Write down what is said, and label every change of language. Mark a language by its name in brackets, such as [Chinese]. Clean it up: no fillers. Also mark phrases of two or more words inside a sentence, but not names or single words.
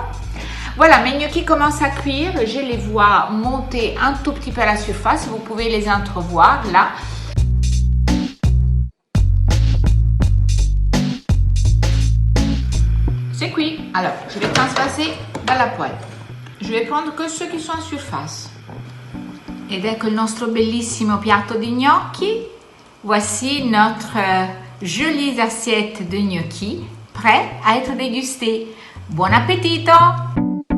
[French] Voilà, mes gnocchis commencent à cuire. Je les vois monter un tout petit peu à la surface. Vous pouvez les entrevoir là. C'est cuit. Alors, je vais transvaser dans la poêle. Je vais prendre que ceux qui sont en surface. [Italian] Ed ecco il nostro bellissimo piatto di gnocchi. [French] Voici notre jolie assiette de gnocchi prêt à être dégustée. [Italian] Buon appetito!